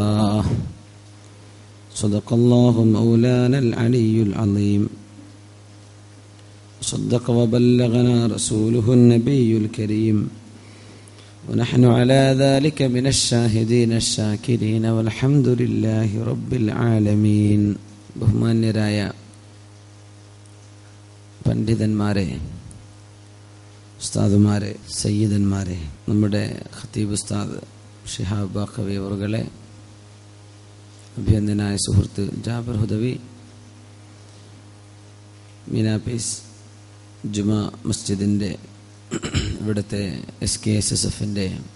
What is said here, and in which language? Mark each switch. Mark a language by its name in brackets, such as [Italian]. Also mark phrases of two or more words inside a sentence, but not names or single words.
[Arabic] صدق الله مولانا العلي العظيم. صدق وبلغنا رسوله النبي الكريم ونحن على ذلك من الشاهدين الشاكرين والحمد لله رب العالمين. [Malayalam] ബഹുമാന്യരായ പണ്ഡിതന്മാരെ, ഉസ്താദുമാരെ, സയ്യിദന്മാരെ, നമ്മുടെ ഖത്തീബ് ഉസ്താദ് ഷിഹാബ് ബാഖവി അവറുകളെ, അഭിനന്ദനായ സുഹൃത്ത് ജാബർ ഹുദവി, മീനാപീസ് ജുമാ മസ്ജിദിൻ്റെ ഇവിടുത്തെ SKSSFൻ്റെ